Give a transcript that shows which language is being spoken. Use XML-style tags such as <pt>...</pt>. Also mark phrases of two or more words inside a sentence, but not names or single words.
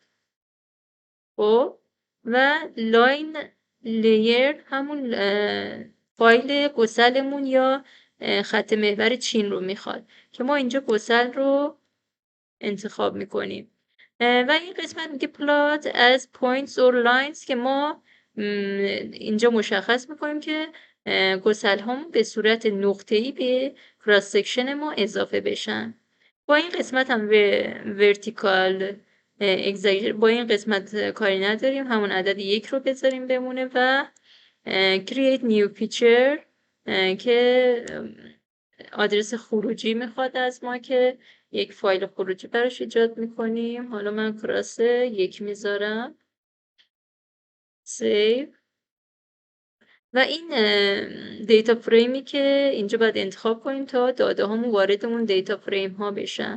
<fa>خب و</fa> <en>line layer</en> <fa>همون فایل گسلمون یا خط محور چین رو میخواد که ما اینجا گسل رو انتخاب میکنیم و این قسمت میگه</fa> <en>plot as points or lines</en> <fa>که ما اینجا مشخص میکنیم که گسل هم به صورت نقطه‌ای به</fa> <en>cross section</en> <fa>ما اضافه بشن. با این قسمت هم ورتیکال با این قسمت کاری نداریم، همون عدد 1 رو بذاریم بمونه و</fa> <en>create new picture</en> <fa>که آدرس خروجی میخواد از ما که یک فایل خروجی براش ایجاد میکنیم. حالا من کراس 1 میذارم. سیو. و این</fa> <en>data frame</en> <fa>که اینجا باید انتخاب کنیم تا داده هامون وارد اون</fa> <en>data frames</en> <fa>بشن.</fa>